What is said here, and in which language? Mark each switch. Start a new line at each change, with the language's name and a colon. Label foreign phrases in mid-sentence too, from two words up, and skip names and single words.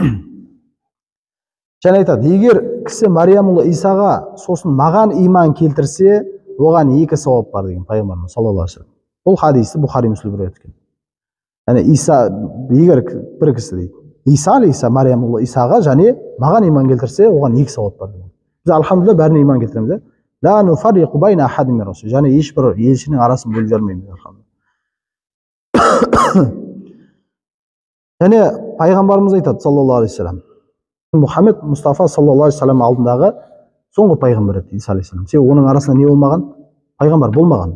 Kazakh: Және айтады, егер кісі Мариямұлы Исаға сосын маған иман келтірсе, оған 2 сауап бар деген пайғамбарымыз
Arabic: صلى الله عليه وسلم.
Kazakh: Бұл хадисті Бухари Муслим риуаят еткен. Яғни Иса егер бір кісі дейді, Иса алейхиссалам Мариямұлы Исаға және маған иман келтірсе, оған 2 сауап бар деген. Біз алхамдулилlah бәріне иман келтіреміз.
Arabic: لا نفرق بين أحد من رسل.
Kazakh: Және ешбір елшінің арасын бөліп жармаймыз алхамдулилlah. Және пайғамбарымыз айтады
Arabic: صلى الله عليه وسلم,
Kazakh: Мұхаммед Мұстафа
Arabic: صلى الله عليه وسلم
Kazakh: алдындағы соңғы пайғамбар еді Иса алейхиссалам. Себебі оның арасында не болмаған? Пайғамбар болмаған.